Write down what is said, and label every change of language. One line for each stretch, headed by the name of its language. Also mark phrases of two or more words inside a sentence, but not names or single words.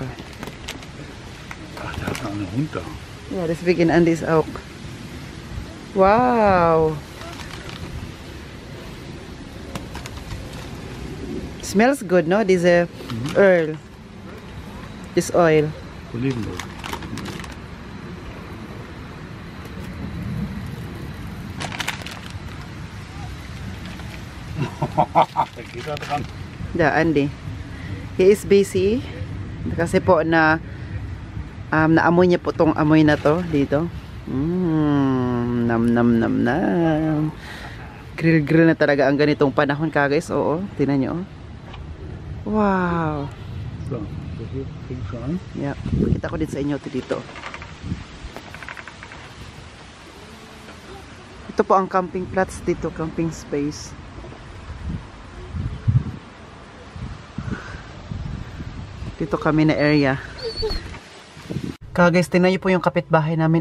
German: Ach, da hat einen Hund da. Ja, deswegen Andy's auch. Wow.
English: Smells good, no? Diese oil. This oil.
German: Olivenöl. Der geht da dran. Da, Andy.
English: He is busy.
Filipino: Kasi po na naamoy niya po tong amoy na to dito. Nam nam nam nam. Grill na talaga ang ganitong panahon ka guys. Oo, tingnan niyo. Wow.
German: So, das fängt schon an.
English: Yeah,
Filipino: pakita ko din sa inyo dito. Ito po ang
English: camping plots
Filipino: dito,
English: camping space.
Filipino: Dito kami na area. Guys, tingnan niyo po yung kapitbahay namin.